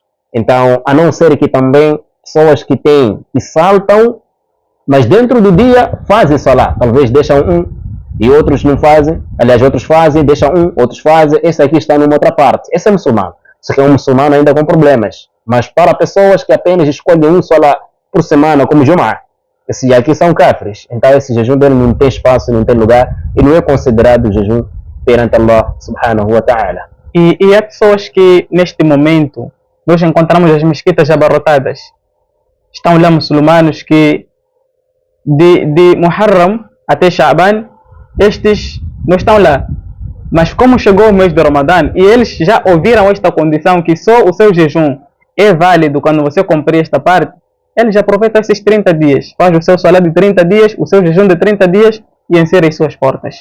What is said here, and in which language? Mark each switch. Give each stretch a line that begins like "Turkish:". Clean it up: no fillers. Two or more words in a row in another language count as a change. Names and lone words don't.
Portuguese: Então, a não ser que também pessoas que saltam, mas dentro do dia fazem salah, talvez deixam um e outros não fazem, aliás, outros fazem, deixam um, outros fazem, esse aqui está numa outra parte. Esse é muçulmano, só que é um muçulmano ainda com problemas. Mas para pessoas que apenas escolhem um salah por semana, como Jum'ah, esses aqui são kafirs, então esse jejum dele não tem espaço, não tem lugar e não é considerado jejum perante Allah
Arabic: سبحانه وتعالى.
Portuguese: E há pessoas que neste momento nós encontramos as mesquitas abarrotadas, estão lá muçulmanos que de Muharram até Sha'ban estes não estão lá, mas como chegou o mês de Ramadã e eles já ouviram esta condição que só o seu jejum é válido quando você cumprir esta parte, eles aproveitam esses 30 dias, faz o seu salat de 30 dias, o seu jejum de 30 dias e encerra as suas portas.